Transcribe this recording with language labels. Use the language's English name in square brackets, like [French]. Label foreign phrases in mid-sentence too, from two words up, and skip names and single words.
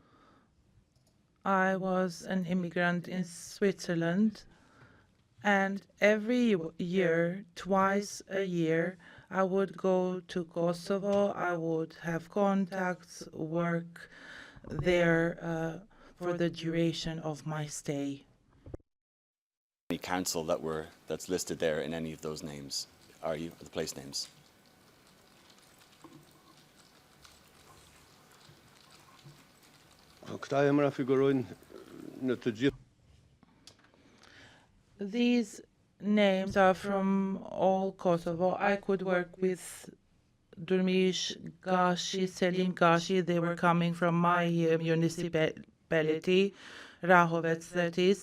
[English] I was an immigrant in Switzerland, and every year, twice a year, I would go to Kosovo. I would have contacts, work there for the duration of my stay. Any council that's listed there in any of those names? Are you the place names? [Albanian] Këta emra figurojnë në të gjithë. [English] These names are from all Kosovo. I could work with Durmish, Gashi, Selim Gashi. They were coming from my municipality, Rahovec, that is.